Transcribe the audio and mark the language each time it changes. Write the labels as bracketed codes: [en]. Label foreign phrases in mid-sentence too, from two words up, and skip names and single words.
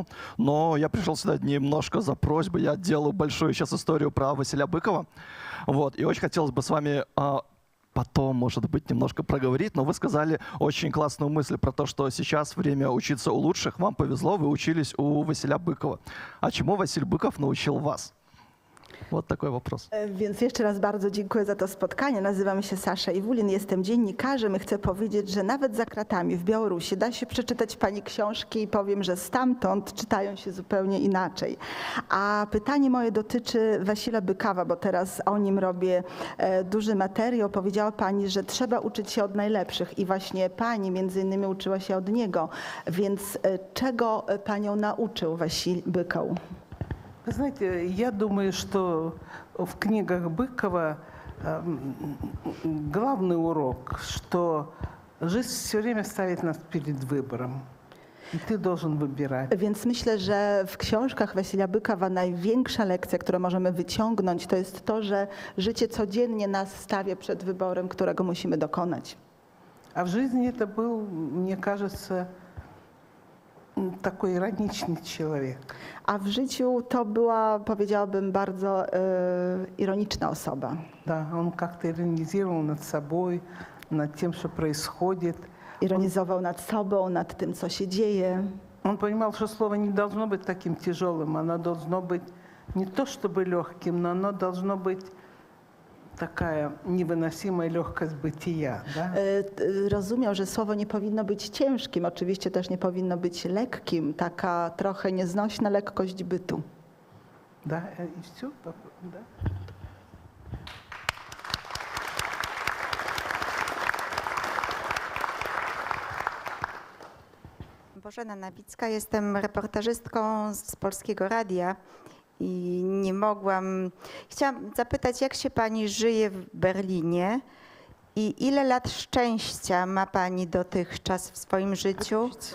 [ru] Но я пришел сюда немножко за просьбой, я делаю большую сейчас историю про Василя Быкова, вот, и очень хотелось бы с вами потом, может быть, немножко проговорить, но вы сказали очень классную мысль про то, что сейчас время учиться у лучших. Вам повезло, вы учились у Василя Быкова. А чему Василь Быков научил вас? Вот такой вопрос. [pl] Więc jeszcze raz bardzo dziękuję za to spotkanie. Nazywam się Sasza Iwulin, jestem dziennikarzem i chcę powiedzieć, że nawet za kratami w Białorusi da się przeczytać pani książki i powiem, że stamtąd czytają się zupełnie inaczej. A pytanie moje dotyczy Wasila Bykawa, bo teraz o nim robię duży materiał. Powiedziała pani, że trzeba uczyć się od najlepszych i właśnie pani między innymi uczyła się od niego. Więc czego panią nauczył Wasil Bykow? [ru] Вы знаете, я думаю, что в книгах Быкова главный урок, что жизнь все время ставит нас перед выбором. [pl] I ty должен wybierać. Więc myślę, że w książkach Wasilia Bykawa największa lekcja, którą możemy wyciągnąć, to jest to, że życie codziennie nas stawia przed wyborem, którego musimy dokonać. [ru] А в жизни это был, мне кажется, такой ироничный человек. [pl] A w życiu to była, powiedziałabym, bardzo ironiczna osoba. [ru] Да, он как-то иронизировал над собой, над тем, что происходит. [pl] Ironizował nad sobą, nad tym, co się dzieje. [ru] Он понимал, что слово не должно быть таким тяжелым, оно должно быть не то чтобы легким, но оно должно быть такая невыносимая легкость бытия. Да? [pl] Rozumiał, że słowo nie powinno być ciężkim, oczywiście też nie powinno być lekkim, taka trochę nieznośna lekkość bytu. [ru] Да, и все. Да. [pl] Bożena Nawicka, jestem reportażystką z Polskiego Radia i nie mogłam... Chciałam zapytać, jak się pani żyje w Berlinie i ile lat szczęścia ma pani dotychczas w swoim życiu?